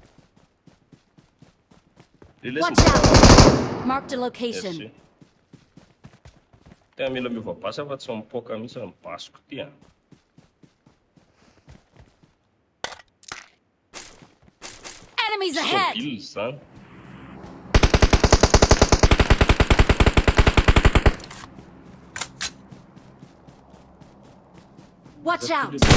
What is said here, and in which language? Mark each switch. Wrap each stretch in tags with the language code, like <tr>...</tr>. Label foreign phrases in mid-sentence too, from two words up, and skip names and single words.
<en>Watch out! Marked a location.</en> <mg>Tena mila mivabasa fa tsy mipoka mihitsy ny basiko ty.</mg> <en>Enemies ahead!</en> <mg>Zany.</mg> <en>Watch out!</en>